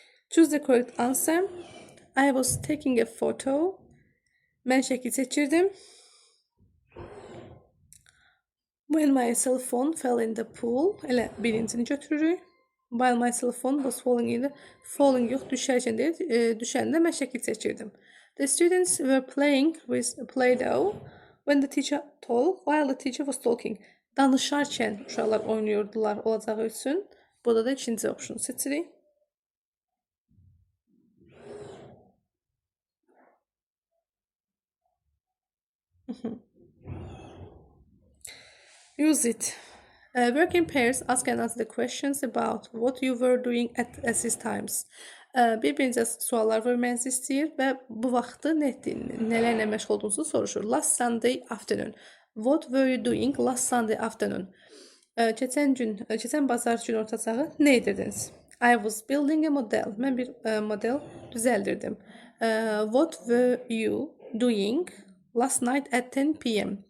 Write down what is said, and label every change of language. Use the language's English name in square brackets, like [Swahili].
[English] Choose the correct answer. I was taking a photo. [Azerbaijani] Mən şəkil çəkirdim. [English] When my cell phone fell in the pool. [Azerbaijani] Elə birincini götürürük. [English] While my cell phone was falling [Azerbaijani] yox, düşərkən deyil, düşəndə mən şəkil çəkirdim. [English] The students were playing with Play-Doh when the teacher talked, while the teacher was talking. [Azerbaijani] Danışarkən uşaqlar oynayırdılar olacağı üçün. Burada da ikinci option seçirik. [English] Use it. Work in pairs, ask and answer the questions about what you were doing at these times. [Azerbaijani] Bir-birinizə suallar vermənizi istəyir və bu vaxtı nələrlə məşğul olduğunuzu soruşur. [English] Last Sunday afternoon. What were you doing last Sunday afternoon? [Azerbaijani] Keçən bazar günorta çağı nə edirdiniz? [English] I was building a model. [Azerbaijani] Mən bir model düzəldirdim. [English] What were you doing last night at 10 p.m.?